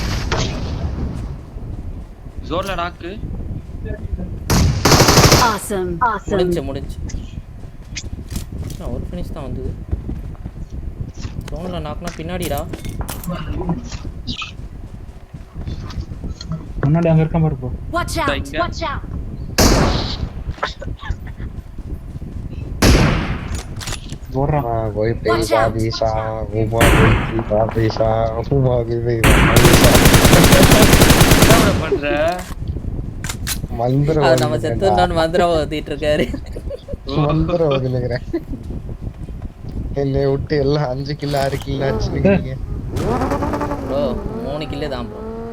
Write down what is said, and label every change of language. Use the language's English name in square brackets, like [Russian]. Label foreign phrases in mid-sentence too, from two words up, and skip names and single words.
[Tamil] ஜோன்ல நாக்கு. [English] Awesome. [Tamil] முடிஞ்சு ஒரு ஃபினிஷ் தான் வந்தது. ஜோன்ல நாக்குனா பின்னாடிடா. முன்னாடி அங்க இருக்கான் பாரு ப்ரோ. [English] Watch out. [Tamil] இங்க. [English] Watch out. [Tamil] போடுறான். [Hindi] कोई [English] Watch [Hindi] पैसा [English] out. [Hindi] पैसा घुमा पैसा पैसा घुमा पैसा [Tamil] என்ன பண்ற? [Hindi] मंदिर [Tamil] அது நம்ம செத்துறோம்னு மந்திரம் ஓதிட்டு இருக்காரு. मंदिर ஓதுனேங்கறேன். என்னை விட்டு எல்லாம் 5 கிலோ 6 கிலோ அடிச்சிருக்கீங்க. ப்ரோ 3 கில்லே தான் ப்ரோ.